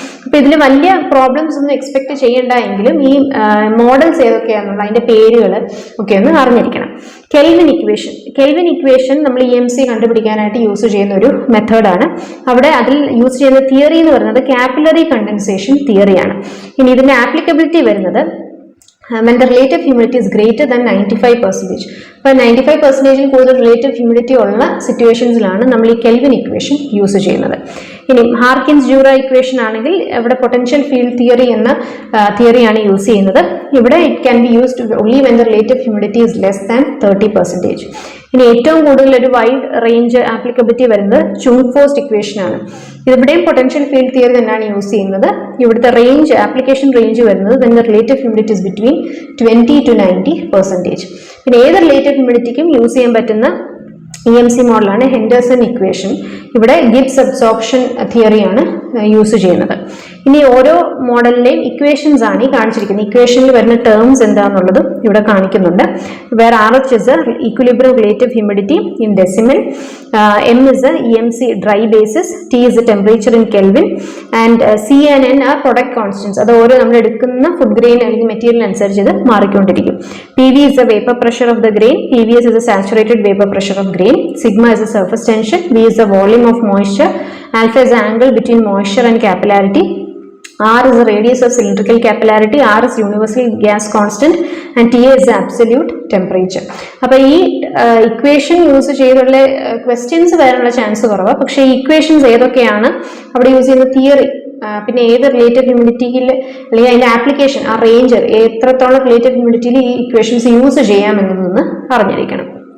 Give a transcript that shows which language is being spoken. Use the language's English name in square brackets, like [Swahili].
[Malayalam] അപ്പൊ ഇതിൽ വലിയ പ്രോബ്ലംസ് ഒന്നും എക്സ്പെക്ട് ചെയ്യേണ്ട എങ്കിലും ഈ മോഡൽസ് ഏതൊക്കെയാണെന്നുള്ള അതിന്റെ പേരുകൾ ഒക്കെ ഒന്ന് അറിഞ്ഞിരിക്കണം. കെൽവിൻ ഇക്വേഷൻ നമ്മൾ EMC കണ്ടുപിടിക്കാനായിട്ട് യൂസ് ചെയ്യുന്ന ഒരു മെത്തേഡാണ്. അവിടെ അതിൽ യൂസ് ചെയ്യുന്ന തിയറി എന്ന് പറയുന്നത് കാപ്പിലറി കണ്ടൻസേഷൻ തിയറിയാണ്. ഇനി ഇതിന്റെ ആപ്ലിക്കബിലിറ്റി വരുന്നത് [English] when the relative humidity is greater than 95%. [Malayalam] അപ്പോൾ 95% കൂടുതൽ റിലേറ്റീവ് ഹ്യൂമിഡിറ്റി ഉള്ള സിറ്റുവേഷൻസിലാണ് നമ്മൾ ഈ കെൽവിൻ ഇക്വേഷൻ യൂസ് ചെയ്യുന്നത്. ഇനി ഹാർക്കിൻസ് ജൂറ ഇക്വേഷൻ ആണെങ്കിൽ ഇവിടെ പൊട്ടൻഷ്യൽ ഫീൽഡ് തിയറി എന്ന തിയറിയാണ് യൂസ് ചെയ്യുന്നത്. ഇവിടെ [English] It can be used only when the relative humidity is less than 30%. [Malayalam] ഇനി ഏറ്റവും കൂടുതൽ ഒരു വൈഡ് റേഞ്ച് ആപ്ലിക്കബിലിറ്റി വരുന്നത് ചുങ്ഫോസ്റ്റ് ഇക്വേഷൻ ആണ്. ഇവിടെയും പൊട്ടൻഷ്യൽ ഫീൽഡ് തിയറി തന്നെയാണ് യൂസ് ചെയ്യുന്നത്. ഇവിടുത്തെ റേഞ്ച്, ആപ്ലിക്കേഷൻ റേഞ്ച് വരുന്നത് [English] When the relative humidity is between 20 to 90%. [Malayalam] പിന്നെ ഏത് റിലേറ്റീവ് ഹ്യൂമിഡിറ്റിക്കും യൂസ് ചെയ്യാൻ പറ്റുന്ന EMC മോഡലാണ് ഹെൻഡേഴ്സൺ ഇക്വേഷൻ. ഇവിടെ ഗിബ്സ് അബ്സോർപ്ഷൻ തിയറിയാണ് യൂസ് ചെയ്യുന്നത്. ഇനി ഓരോ മോഡലിന്റെയും ഇക്വേഷൻസ് ആണ് ഈ കാണിച്ചിരിക്കുന്നത്. ഇക്വേഷനിൽ വരുന്ന ടേംസ് എന്താണെന്നുള്ളതും ഇവിടെ കാണിക്കുന്നുണ്ട്. [English] Where RH is a equilibrium relative humidity in decimal, M is a EMC dry basis, T is a temperature in Kelvin, and C and N are product constants. [Malayalam] അത് ഓരോ നമ്മൾ എടുക്കുന്ന ഫുഡ് ഗ്രെയിൻ അല്ലെങ്കിൽ material അനുസരിച്ച് ഇത് മാറിക്കൊണ്ടിരിക്കും. [English] PV is the vapor pressure of the grain, PVS is a saturated vapor pressure of grain, sigma is the surface tension, V is the volume of moisture, alpha is the angle between moisture and capillarity, R is the radius of cylindrical capillarity, R is universal gas constant, and TA is the absolute temperature. [Malayalam] അപ്പോൾ ഈ equation use ചെയ്തുള്ള questions വരാനുള്ള chance കുറവാണ്. പക്ഷേ ഈ equations ഏതൊക്കെയാണ്, അവിടെ use ചെയ്യുന്ന തിയറി, പിന്നെ ഏത് റിലേറ്റീവ് ഹ്യൂമിഡിറ്റിയിൽ അല്ലെങ്കിൽ അതിന്റെ ആപ്ലിക്കേഷൻ, ആ റേഞ്ച് എത്രത്തോളം റിലേറ്റീവ് ഹ്യൂമിഡിറ്റിയിൽ ഈ ഇക്വേഷൻസ് യൂസ് ചെയ്യാമെന്നതൊന്ന് അറിഞ്ഞിരിക്കണം.